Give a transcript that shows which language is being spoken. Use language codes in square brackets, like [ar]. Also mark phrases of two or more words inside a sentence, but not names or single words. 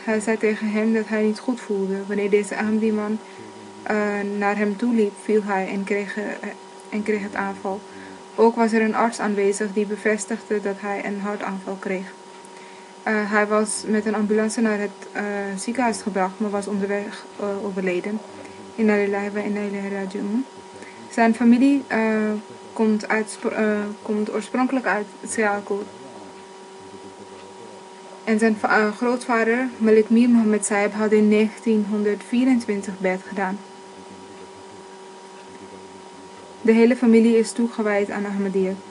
[nl] Hij zei tegen hem dat hij niet goed voelde. Wanneer deze Ahmadi-man naar hem toe liep, viel hij en kreeg het aanval. Ook was er een arts aanwezig die bevestigde dat hij een hartaanval kreeg. Hij was met een ambulance naar het ziekenhuis gebracht, maar was onderweg overleden. [ar] إنا لله وإنا إليه راجعون. [nl] Zijn familie komt oorspronkelijk uit Sialkot. En zijn grootvader, Malik Mir Mohammed Saib, had in 1924 beet gedaan. De hele familie is toegewijd aan Ahmadiyya.